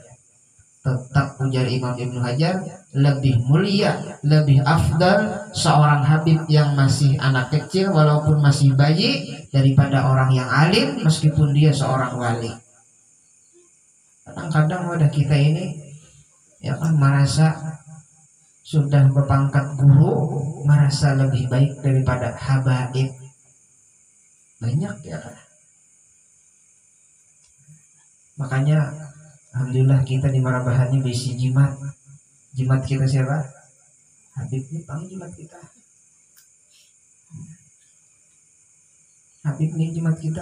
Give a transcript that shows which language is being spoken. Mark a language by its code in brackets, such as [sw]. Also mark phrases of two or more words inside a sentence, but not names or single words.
[id] Tetap ujar Imam Ibnu Hajar, lebih mulia, lebih afdal seorang Habib yang masih anak kecil walaupun masih bayi daripada orang yang alim meskipun dia seorang wali. Kadang-kadang wadah kita ini ya kan merasa sudah berpangkat guru, merasa lebih baik daripada habaib. Banyak ya kan. Makanya alhamdulillah kita di Marabahan ini besi jimat. Jimat kita siapa? Habib ini paling jimat kita. Habib ini jimat kita.